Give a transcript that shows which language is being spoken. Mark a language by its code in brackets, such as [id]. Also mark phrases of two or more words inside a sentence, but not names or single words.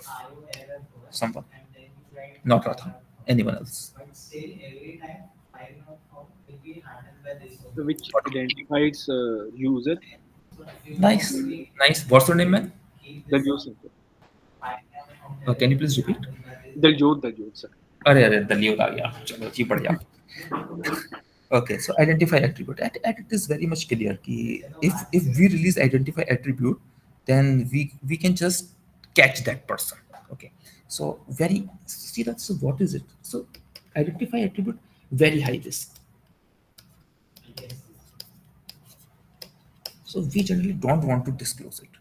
[en] Someone, not Ratha, anyone else. which identifies user, Nice, nice. What's your name, man? Daljot sir. Can you please repeat? Daljot sir. [hi] अरे अरे दलियो आ गया चलो जी बढ़िया. [en] Okay, so identify attribute. And it is very much clear कि if we release identify attribute, then we can just catch that person. Okay, so very see that. So what is it? So identify attribute very high risk. So we generally don't want to disclose it.